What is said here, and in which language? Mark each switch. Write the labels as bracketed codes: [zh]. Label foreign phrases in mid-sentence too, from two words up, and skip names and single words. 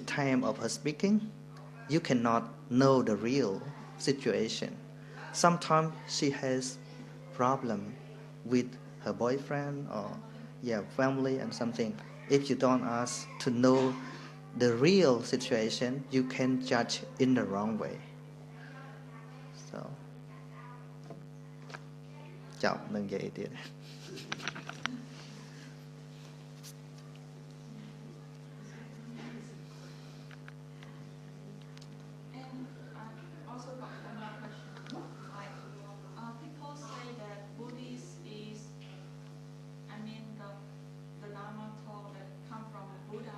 [en] time of her speaking you cannot know the real situation sometimes she has problem with her boyfriend or family and something if you don't ask to know the real situation you can judge in the wrong way so [km] ចាប់នឹងនិយាយទៀត [en] Also got another question. Like, people say that Buddhist is, the Dharma talk that come from Buddha.